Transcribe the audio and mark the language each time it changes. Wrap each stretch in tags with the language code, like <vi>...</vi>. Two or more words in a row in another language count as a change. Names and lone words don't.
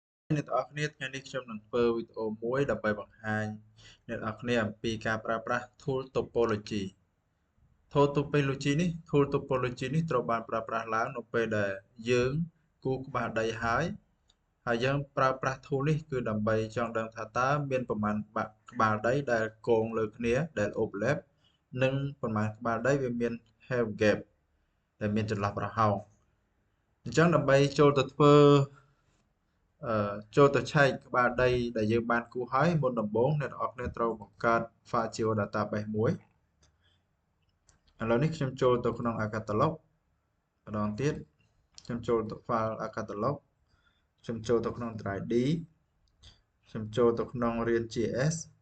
<km>អ្នកទាំងអស់គ្នាថ្ងៃនេះខ្ញុំនឹងធ្វើវីដេអូមួយដើម្បីបង្ហាញអ្នកទាំងអស់គ្នាអំពីការប្រើប្រាស់</km> <en>tool topology tool topology</en> <km>នេះត្រូវបានប្រើប្រាស់ឡើងនៅពេលដែលយើងគូរក្បាលដីហើយយើងប្រើប្រាស់ tool នេះគឺដើម្បីចង់ដឹងថាតើមានប្រមាណក្បាលដីដែលគងលើគ្នាដែល overlap និងប្រមាណក្បាលដីវាមាន</km> <en>have gap</en> <km>ដែលមានចន្លោះប្រហោងអញ្ចឹងដើម្បីចូលទៅធ្វើ ចូលទៅឆែកក្បាលដីដែលយើងបានគូរហើយមុនដំបូងអ្នកនរគ្នាត្រូវបង្កើត</km> <en>file geo database</en> <km>មួយឥឡូវនេះខ្ញុំចូលទៅក្នុង catalog ម្ដងទៀតខ្ញុំចូលទៅ</km> <en>file catalog</en> <km>ខ្ញុំចូលទៅក្នុង</km> <en>drive D</en> <km>ខ្ញុំចូលទៅក្នុងរៀន JS</km>